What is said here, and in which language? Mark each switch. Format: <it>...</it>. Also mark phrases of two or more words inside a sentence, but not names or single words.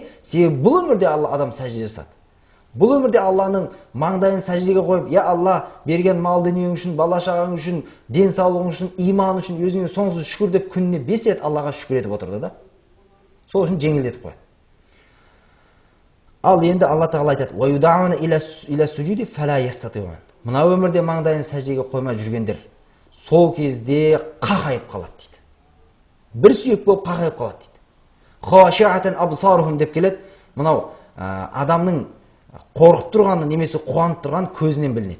<kk>Себебі бұл өмірде адам сәжде жасады. Бұл өмірде Алланың маңдайын сәждеге қойып, я Алла, берген мал дүниең үшін, бала шағаң үшін, денсаулығың үшін, иман үшін өзіңе сонсыз шүкір деп күніне 5 рет Аллаға шүкір етіп отырды да. Сол үшін жеңілдетіп қояды. Ал енді Алла Тағала айтады:</kk> <ar>"ويدعون إلى السجود فلا يستطيعون."</ar> <kk>Мына өмірде маңдайын сәждеге қоймай жүргендер сол кезде қақайып қалады дейді. Бір сүйек болып қақайып қалады дейді.</kk> <ar>خاشعة أبصارهم</ar> <kk>деп келеді. Мынау адамның қорқып тұрғаны немесе қуанып тұрған көзінен білінеді.</kk>